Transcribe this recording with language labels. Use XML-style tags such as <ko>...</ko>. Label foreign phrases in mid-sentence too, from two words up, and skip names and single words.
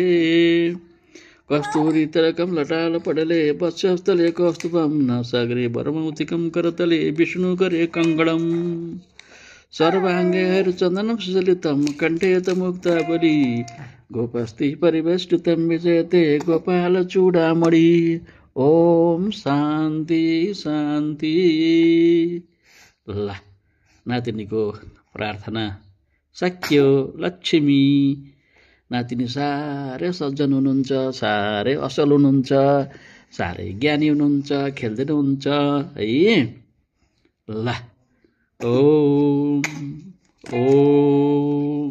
<sa>कस्तूरीतरकं लटालपटले वत्सस्थले कौस्तुभं नासागरे वरमौक्तिकं करतले विष्णुकरे कङ्गणं सर्वाङ्गे हरिचन्दनं सुचलितं कण्ठे तमुक्तावली गोपस्ति परिवेष्टितं विजयते गोपालचूडामणि। ओम शान्ति शान्ति।</sa> <ne>ल नातिनीको प्रार्थना सकियो। लक्ष्मी नातिनी साह्रै सज्जन हुनुहुन्छ, साह्रै असल हुनुहुन्छ, साह्रै ज्ञानी हुनुहुन्छ, खेल्दै हुनुहुन्छ है। ल ओम ओम।</ne>